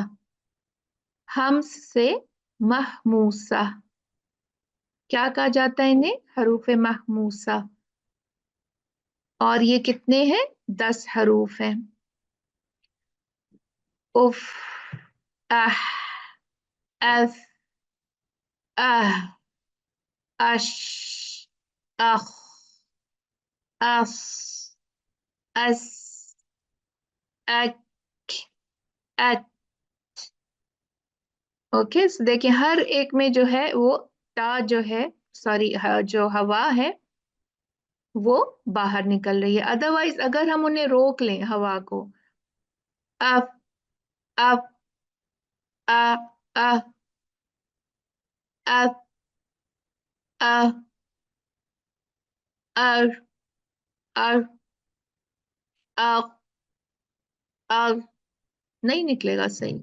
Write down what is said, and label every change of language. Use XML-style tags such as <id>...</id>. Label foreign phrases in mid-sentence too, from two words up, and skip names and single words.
<ur>ہمس سے مہموسہ، کیا کہا جاتا ہے انہیں? حروف مہموسہ۔ اور یہ کتنے ہیں? 10 حروف ہیں۔ اُف، آہ، اَف، آہ, अश, अख, अस, अस, अक, अत।</ur> <en>okay, so</en> <ur>دیکھیے ہر ایک میں جو ہے وہ ٹا جو ہے، سوری، جو ہوا ہے وہ باہر نکل رہی ہے. اَدروائز اگر ہم انہیں روک لیں ہوا کو، اَف، اَف، آ، آ، اَف، آ، اَر، اَر، آ، آ، نہیں نکلے گا صحیح.</ur>